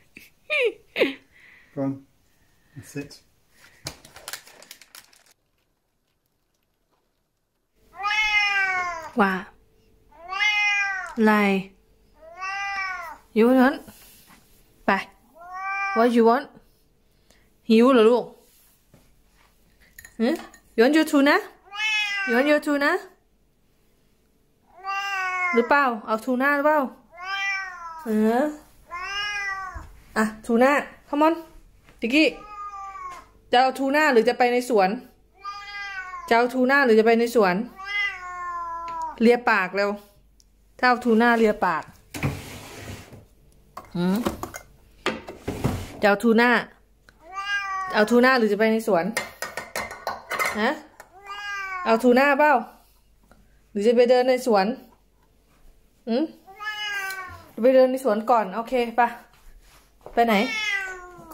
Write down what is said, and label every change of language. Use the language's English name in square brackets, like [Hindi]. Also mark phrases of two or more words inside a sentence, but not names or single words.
[English] Go on. That's it. Wow. Lie. You want? Bye. What you want? [Thai] หิวเหรอลูก [English] You want your tuna? You want your tuna? [Thai] หรือเปล่าเอาทูน่าหรือเปล่าอ่ะทูน่า [English] come on [Thai] ติกกี้จะเอาทูน่าหรือจะไปในสวนจะเอาทูน่าหรือจะไปในสวนเลียปากเร็วถ้าเอาทูน่าเลียปาก จะเอาทูน่าเอาทูน่าหรือจะไปในสวนฮะเอาทูน่าเปล่าหรือจะไปเดินในสวนไปเดินในสวนก่อนโอเคปะไปไหน